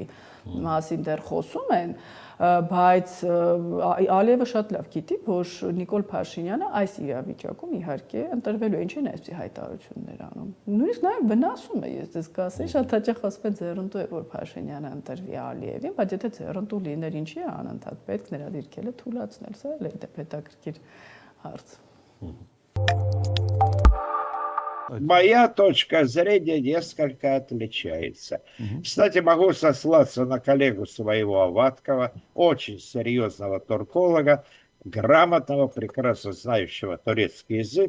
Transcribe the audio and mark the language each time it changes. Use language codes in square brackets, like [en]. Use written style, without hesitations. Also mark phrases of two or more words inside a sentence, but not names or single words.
[hy] մասին դեռ խոսում են, բայց Ալիևը շատ լավ գիտի, որ Նիկոլ Փաշինյանը այս իրավիճակում իհարկե ընտրվելու ինչին այսպիսի հայտարարություններ անում։ Նույնիսկ նաև վնասում է, ես դες կասեի, շատ հաճախ ասում են ձեռնտու է, որ Փաշինյանը ընտրվի Ալիևին, բայց եթե ձեռնտու լիներ, ինչի է անընդհատ պետք նրա դիրքերը թույլաtsնել, սա էլ է հետաքրքիր հարց։ [ru] Моя точка зрения несколько отличается. Кстати, могу сослаться на коллегу своего Аваткова, очень серьезного турколога, грамотного, прекрасно знающего турецкий язык.